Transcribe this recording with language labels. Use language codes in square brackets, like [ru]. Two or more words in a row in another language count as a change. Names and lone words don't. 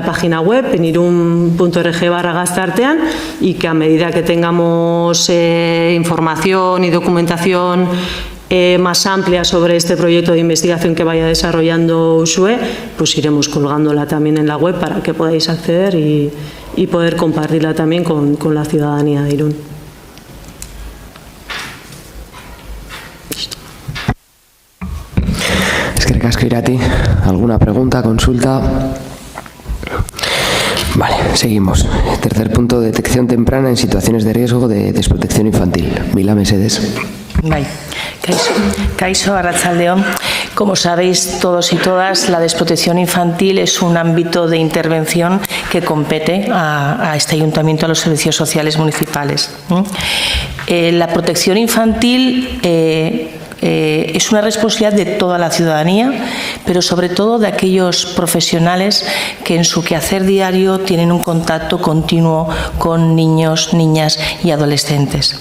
[es] página web, en irun.org/Gazteartean, y que a medida que tengamos información y documentación más amplia sobre este proyecto de investigación que vaya desarrollando Uxue, pues iremos colgándola también en la web para que podáis acceder y poder compartirla también con la ciudadanía de Irún. [eu] Eskerrik asko Irati. [es] ¿Alguna pregunta, consulta? Vale, seguimos. Tercer punto, detección temprana en situaciones de riesgo de desprotección infantil. [eu] Mila mesedez. Bai, Kaixo, arratsaldeon. [es] Como sabéis todos y todas, la desprotección infantil es un ámbito de intervención que compete a este ayuntamiento, a los servicios sociales municipales. La protección infantil es una responsabilidad de toda la ciudadanía, pero sobre todo de aquellos profesionales que en su quehacer diario tienen un contacto continuo con niños, niñas y adolescentes.